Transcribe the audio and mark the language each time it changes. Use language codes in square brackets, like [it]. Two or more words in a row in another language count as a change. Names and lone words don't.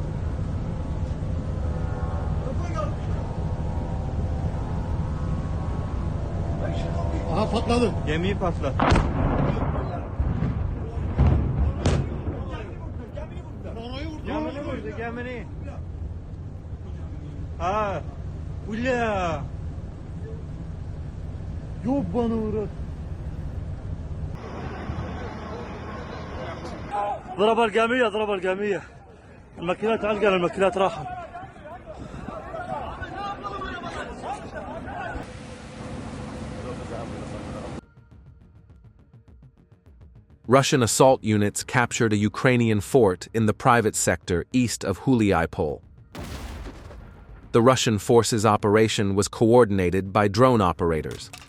[tr] Aha patladı. Gemiyi patlat. Gemini vurdu, gemini. Ha. Ula. Yobbanı Murat. [ar] ضرب الجميع ضرب الجميع الماكينات علقة الماكينات راحت. [en] Russian assault units captured a Ukrainian fort in the private sector east of Gulyaipol. The Russian forces' operation was coordinated by drone operators.